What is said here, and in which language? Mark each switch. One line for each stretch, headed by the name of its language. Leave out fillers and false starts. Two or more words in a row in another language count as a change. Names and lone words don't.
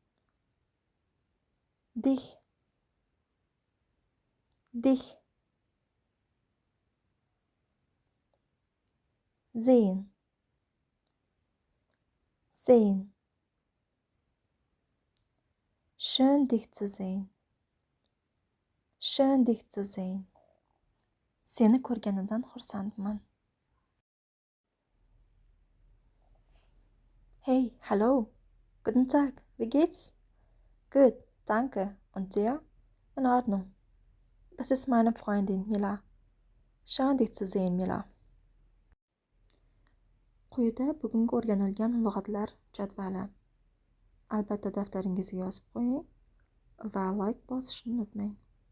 German: Dich. Dich. Sehen. Sehen. Schön dich zu sehen. Schön dich zu sehen.
Uzbek: Seni ko'rganimdan xursandman.
German: Hey, hallo. Guten Tag. Wie geht's? Gut, danke. Und dir? In Ordnung. Das ist meine Freundin Mila. Schön dich zu sehen, Mila.
Uzbek: Quyida bugungi o'rganilgan lug'atlar jadvali. Albatta daftaringizga yozib qo'ying va like bosishni unutmang.